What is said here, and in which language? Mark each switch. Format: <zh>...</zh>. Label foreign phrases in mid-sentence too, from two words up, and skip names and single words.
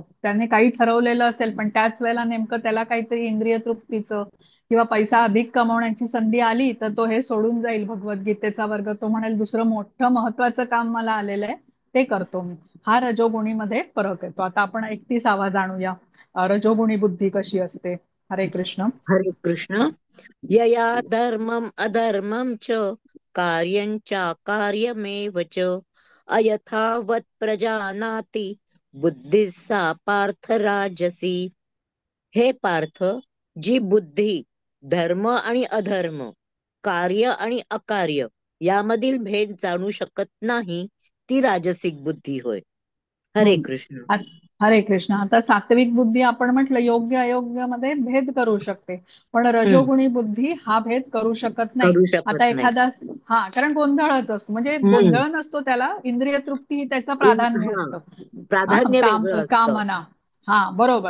<mr>त्याने काही ठरवलेलं असेल पण त्याच वेळेला नेमकं त्याला काहीतरी इंद्रिय तृप्तीचं किंवा पैसा अधिक कमवण्याची संधी आली, तर तो हे सोडून जाईल भगवद्गीतेचा वर्ग. तो म्हणेल दुसरं मोठं महत्वाचं काम मला आलेलं आहे, ते करतो मी. हा रजोगुणीमध्ये फरक येतो. आता आपण 31वा जाणूया, रजोगुणी बुद्धी कशी असते. हरे कृष्ण. हरे कृष्ण.</mr> <sa>यया धर्मम अधर्मम च कार्यं चाकार्यमेव च अयथावत् प्रजानाति बुद्धिः सा पार्थ राजसी.</sa> <mr>हे पार्थ, जी बुद्धी धर्म आणि अधर्म, कार्य आणि अकार्य यामधील भेद जाणू शकत नाही, ती राजसिक बुद्धी होय. हरे हम्म. कृष्ण. आ- हरे कृष्ण. आता सात्विक बुद्धी आपण म्हटलं योग्य अयोग्य मध्ये भेद करू शकते, पण हम्म. रजोगुणी बुद्धी हा भेद करू शकत नाही. करू शकत आता नाही. एखादा, हा, कारण गोंधळच असतो, म्हणजे हम्म. गोंधळ नसतो त्याला, इंद्रिय तृप्ती ही त्याचं प्राधान्य हा, असतं. प्राधान्य काम वेगळं असतं. कामना. हा, बरोबर.</mr>